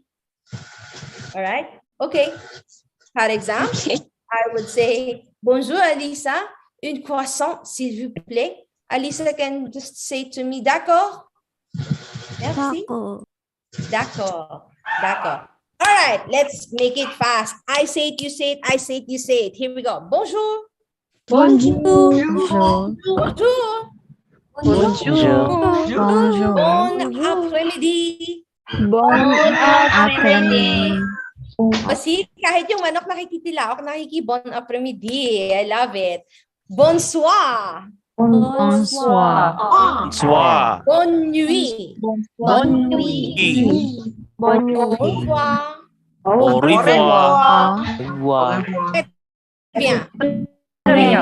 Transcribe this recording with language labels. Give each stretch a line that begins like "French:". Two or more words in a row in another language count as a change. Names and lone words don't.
English: All right.
French: Okay. Par exemple,
English: I would say,
French: bonjour, Alisa. Une croissant, s'il vous plaît.
English: Alisa can just say to me,
French: d'accord? Merci. D'accord. D'accord.
English: All right, let's make it fast. I say it, you say it, I say it, you say it. Here we go.
French: Bonjour. Bonjour. Bonjour. Bonjour. Bon après-midi. Bon après-midi.
Filipino: Kasi kahit yung manok nakikitilaok,
French: bon après-midi.
English: I love it.
French: Bonsoir. Bonsoir. Bonsoir. Bonne nuit. Bonne nuit. Bonne nuit. Au revoir. Au revoir. Bien. Bien.